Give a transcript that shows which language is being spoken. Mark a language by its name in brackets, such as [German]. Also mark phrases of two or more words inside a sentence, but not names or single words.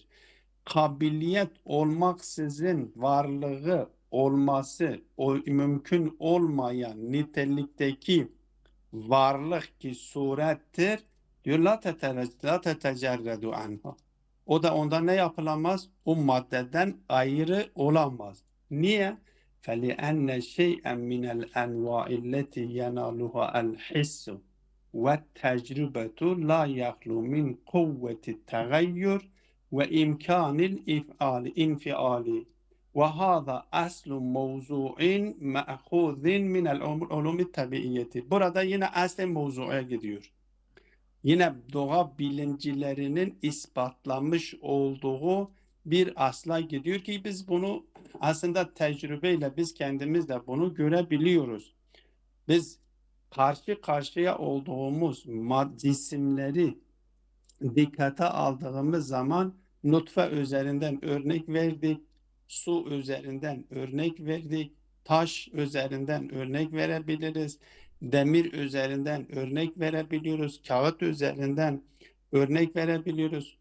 [Turkish] Kabiliyet olmaksızın varlığı olması o mümkün olmayan nitelikteki varlık ki surettir diyor [Arabic] لا تتجرد عنها. [Turkish] O da ondan ne yapılamaz? O maddeden ayrı olamaz. Niye? [Arabic] فَلِأَنَّ شَيْئًا مِنَ الْاَنْوَاءِ الَّتِي يَنَالُهَا الْحِسُّ وَالتَّجْرِبَةُ لَا يَخْلُو مِنْ قُوَّةِ التَّغَيُّرِ وَاِمْكَانِ الْاِنْفِعَالِ وَهَذَا أَصْلُ مَوْضُوعٍ مَأْخُوذٍ مِنَ الْعُلُومِ الطَّبِيعِيَّةِ. [Turkish] Burada yine aslen mevzuya gidiyor. Yine doğa bilimcilerinin ispatlamış olduğu bir asla gidiyor ki biz bunu aslında tecrübeyle biz kendimiz de bunu görebiliyoruz. Biz karşı karşıya olduğumuz cisimleri dikkate aldığımız zaman nutfe üzerinden örnek verdik, su üzerinden örnek verdik, taş üzerinden örnek verebiliriz, demir üzerinden örnek verebiliyoruz, kağıt üzerinden örnek verebiliyoruz.